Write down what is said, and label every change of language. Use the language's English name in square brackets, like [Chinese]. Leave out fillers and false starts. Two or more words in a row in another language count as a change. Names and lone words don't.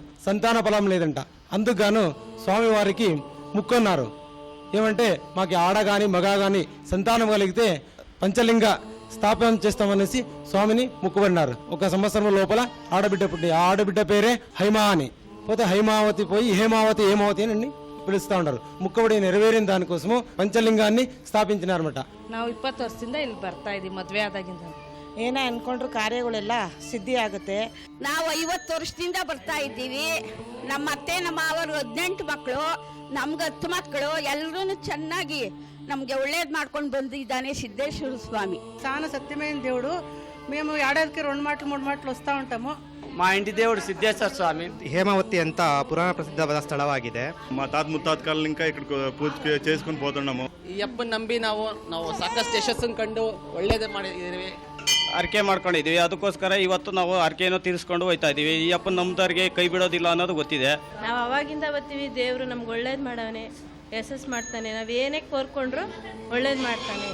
[Telugu] సంతాన ఫలం లేదంట. అందుకుగాను స్వామి వారికి ముక్కున్నారు. ఏమంటే మాకు ఆడ గాని మగ గాని సంతానం కలిగితే పంచలింగ స్థాపన చేస్తామనేసి స్వామిని ముక్కుబడినారు. ఒక సంవత్సరం లోపల ఆడబిడ్డ పుట్టి, ఆ ఆడబిడ్డ పేరే హైమా అని. పోతే హైమావతి పోయి హేమావతి ఏమావతి అని పిలుస్తూ ఉంటారు. ముక్కబడి నెరవేరిన దానికోస్కర పంచలింగాన్ని స్థాపించినారంట. [Kannada] ನಾವು 20 ವರ್ಷದಿಂದ ಇಲ್ಲಿ ಬರ್ತಾ ಇದೀವಿ ಮದುವೆ ಆದಾಗಿಂದ. ಏನೇ ಅನ್ಕೊಂಡ್ರು ಕಾರ್ಯಗಳೆಲ್ಲ ಸಿದ್ಧಿ ಆಗುತ್ತೆ. ನಾವು 50 ವರ್ಷದಿಂದ ಬರ್ತಾ ಇದ್ದೀವಿ. ನಮ್ಮ ಅತ್ತೆ ನಮ್ಮ ಅವರು 18 ಮಕ್ಕಳು, ನಮ್ಗೆ 10 ಮಕ್ಕಳು, ಎಲ್ಲರೂ ಚೆನ್ನಾಗಿ ನಮ್ಗೆ ಒಳ್ಳೇದು ಮಾಡ್ಕೊಂಡು ಬಂದಿದ್ದಾನೆ సిద్ధేశ్వర స్వామి. [Telugu] చాలా సత్యమైన దేవుడు. మేము ఏడాదికి 2 మాటలు 3 మాటలు వస్తూ ఉంటాము. మా ఇంటి దేవుడు సిద్ధేశ్వర స్వామి. [Kannada] ಹೇಮಾವತಿ ಅಂತ ಪುರಾಣ ಪ್ರಸಿದ್ಧವಾದ ಸ್ಥಳವಾಗಿದೆ. [Telugu] మా తాత ముత్తాతకాలం ఇంకా ఇక్కడ పూజ చేసుకుని పోతున్నాము. [Kannada] ಈ ಅಪ್ಪನ ನಂಬಿ ನಾವು ಸಾಕಷ್ಟು ಯಶಸ್ಸನ್ನು ಕಂಡು ಒಳ್ಳೇದೇ ಮಾಡಿದ್ದೀವಿ. ಅರ್ಕೆ ಮಾಡ್ಕೊಂಡಿದ್ದೀವಿ. ಅದಕ್ಕೋಸ್ಕರ ಇವತ್ತು ನಾವು ಅರ್ಕೆಯನ್ನು ತೀರಿಸ್ಕೊಂಡು ಹೋಗ್ತಾ ಇದೀವಿ. ಈ ಅಪ್ಪನ ನಮ್ಮದವ್ರಿಗೆ ಕೈ ಬಿಡೋದಿಲ್ಲ ಅನ್ನೋದು ಗೊತ್ತಿದೆ. ನಾವು ಅವಾಗಿಂದ ಬರ್ತೀವಿ. ದೇವರು ನಮ್ಗೆ ಒಳ್ಳೇದು ಮಾಡವನೆ, ಯಶಸ್ಸು ಮಾಡ್ತಾನೆ. ನಾವು ಏನೇ ಕೋರ್ಕೊಂಡ್ರು ಒಳ್ಳೇದು ಮಾಡ್ತಾನೆ.